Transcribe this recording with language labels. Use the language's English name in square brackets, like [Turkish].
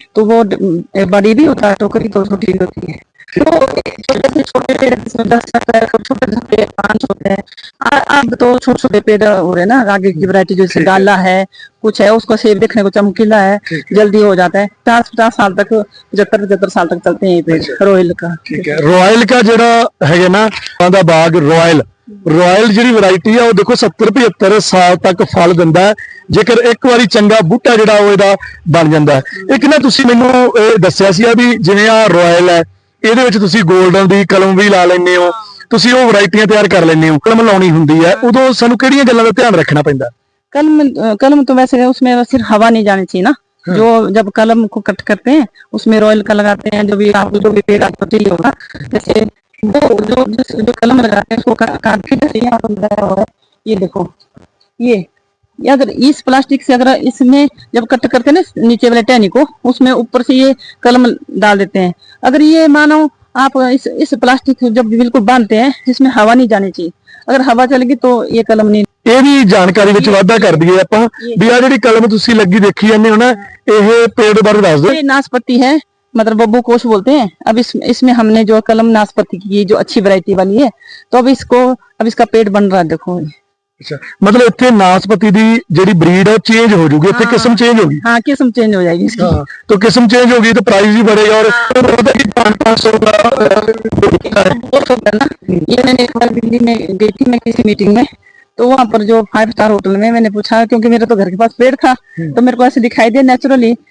[Hindi] तो वो बड़ी भी होता है टोकरी, तो छोटी भी होती है। तो छोटे से छोटे पेड़ जिसमें 10 छोटे छोटे 5 होते हैं। अब तो छोटे छोटे पेड़ हो रहे हैं ना, आगे की वैरायटी जैसे गाला है, कुछ है, उसको सेब देखने को चमकीला है, जल्दी हो जाता है। 50 साल तक, 75 साल तक चलते हैं ये पेड़ रॉयल का। ठीक है। रॉयल का [Punjabi] ਜਿਹੜਾ ਹੈਗਾ ਨਾ ਦਾ ਬਾਗ ਰॉयल ਜਿਹੜੀ ਵੈਰਾਈਟੀ ਆ ਉਹ ਦੇਖੋ 70-75 ਸਾਲ ਤੱਕ ਫਲ ਦਿੰਦਾ ਹੈ, ਜੇਕਰ ਇੱਕ ਵਾਰੀ ਚੰਗਾ ਬੂਟਾ ਜਿਹੜਾ ਉਹ ਇਹਦਾ ਬਣ ਜਾਂਦਾ ਹੈ। ਇੱਕ ਨਾ ਤੁਸੀਂ ਮੈਨੂੰ ਇਹ ਦੱਸਿਆ ਸੀ ਵੀ ਜਿਵੇਂ ਆ ਰॉयल ਹੈ, ਇਹਦੇ ਵਿੱਚ ਤੁਸੀਂ 골ਡਨ ਦੀ ਕਲਮ ਵੀ ਲਾ ਲੈਂਦੇ ਹੋ, ਤੁਸੀਂ ਉਹ ਵੈਰਾਈਟੀਆਂ ਤਿਆਰ ਕਰ ਲੈਂਦੇ ਹੋ। ਕਲਮ ਲਾਉਣੀ ਹੁੰਦੀ ਹੈ ਉਦੋਂ ਸਾਨੂੰ ਕਿਹੜੀਆਂ ਗੱਲਾਂ ਦਾ ਧਿਆਨ ਰੱਖਣਾ ਪੈਂਦਾ? [Hindi] कलम तो वैसे उसमें सिर्फ हवा नहीं जानी चाहिए ना। जो जब कलम को कट करते हैं उसमें रॉयल का लगाते हैं, जो भी पेड़ आपको चाहिए होगा। जैसे जो कलम लगाते हैं उसको काट के जैसे यहाँ पर लगाया हुआ है, ये देखो, ये अगर इस प्लास्टिक से अगर इसमें जब कट करते हैं ना नीचे वाले टहनी को, उसमें ऊपर से ये कलम डाल देते हैं। अगर ये मानो आप इस प्लास्टिक जब बिल्कुल बांधते हैं, इसमें हवा नहीं जानी चाहिए। अगर हवा चलेगी तो ये कलम नहीं। [Punjabi] ਇਹ ਵੀ ਜਾਣਕਾਰੀ ਵਿੱਚ ਵਾਧਾ ਕਰ ਦਈਏ ਆਪਾਂ ਵੀ ਆ ਜਿਹੜੀ ਕਲਮ ਤੁਸੀਂ ਲੱਗੀ ਦੇਖੀ ਜਾਂਦੇ ਹੋ ਨਾ, ਇਹ पेड़ ਬਾਰੇ ਦੱਸ ਦਿਓ। [Hindi] ये नाशपाती है, मतलब बब्बू कोश बोलते हैं। अब इसमें हमने जो कलम नाशपाती की, जो अच्छी वैरायटी वाली है, तो अब इसका पेड़ बन रहा है, देखो। अच्छा, मतलब [Punjabi] ਇੱਥੇ ਨਾਸਪਤੀ ਦੀ ਜਿਹੜੀ ਬਰੀਡ ਹੈ ਚੇਂਜ ਹੋ ਜੂਗੀ, ਇੱਥੇ ਕਿਸਮ ਚੇंज होगी। [Hindi] हाँ, किस्म चेंज हो जाएगी इसकी। हाँ, तो किस्म चेंज होगी तो प्राइस भी बढ़ेगा। और 500 का बहुत होगा ना। ये मैंने एक बार दिल्ली में गई थी मैं किसी मीटिंग में, तो वहाँ पर जो 5 स्टार होटल में मैंने पूछा, क्योंकि मेरे तो घर के पास पेड़ था, तो मेरे को ऐसे दिखाई दिया नेचुरली।